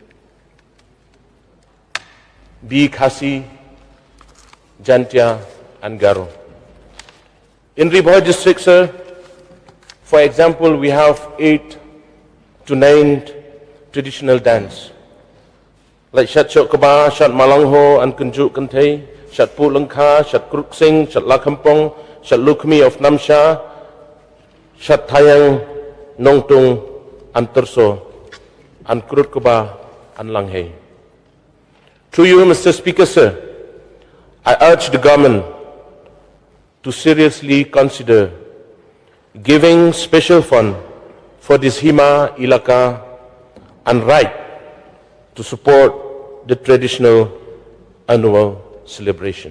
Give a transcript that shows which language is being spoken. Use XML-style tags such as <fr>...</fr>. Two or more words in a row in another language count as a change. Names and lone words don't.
<en>Be Khasi, Jantia, and Garo. In Ribhoi district, sir, for example, we have 8 to 9 traditional dance, like Shat Chok Kaba, Shat Malangho, and Kunjuk Kantay, Shat Pulangka, Shat Kruk Sing, Shat Lakampong, Shat Lukmi of Namsha, Shat Tayang, Nongtung, and Terso, and Krut Kaba, and Langhei. Through you, Mr. Speaker, sir, I urge the government to seriously consider giving special fund for this Hima Ilaka and right to support the traditional annual celebration.</en>